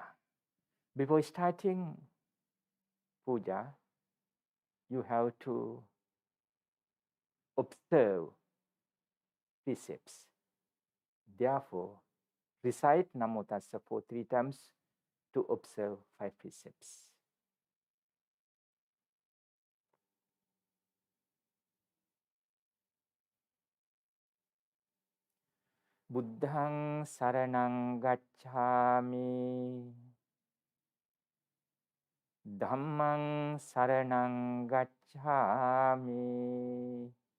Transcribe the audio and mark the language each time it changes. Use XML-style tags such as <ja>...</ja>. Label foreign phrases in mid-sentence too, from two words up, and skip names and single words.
<en>Before starting puja, you have to observe precepts. Therefore, recite Namo Tassa for 3 times to observe 5 precepts.</en> <pi>Buddhang saranang gacchami. Dhammang saranang gacchami.</pi>